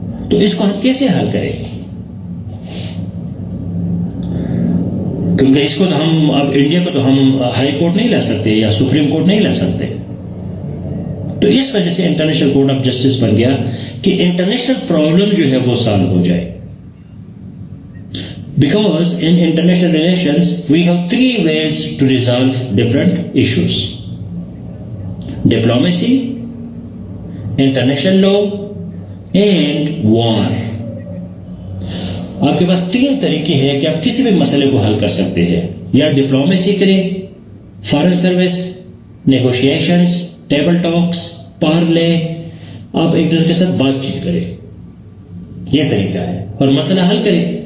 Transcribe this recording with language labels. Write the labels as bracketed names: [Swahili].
[Urdu] تو اس کو ہم کیسے حل کریں؟ کیونکہ اس کو تو ہم اب انڈیا کو تو ہم ہائی کورٹ نہیں لا سکتے یا سپریم کورٹ نہیں لا سکتے. تو اس وجہ سے انٹرنیشنل کورٹ آف جسٹس بن گیا کہ انٹرنیشنل پرابلم جو ہے وہ سالو ہو جائے. [English] Because in international relations we have three ways to resolve different issues: diplomacy, international law and war. [Urdu] آپ کے پاس تین طریقے ہیں کہ آپ کسی بھی مسئلے کو حل کر سکتے ہیں. یا ڈپلومیسی کریں, فارن سروس, نیگوشیشنز, ٹیبل ٹاکس, پارلے, آپ ایک دوسرے کے ساتھ بات چیت کریں, یہ طریقہ ہے, اور مسئلہ حل کریں.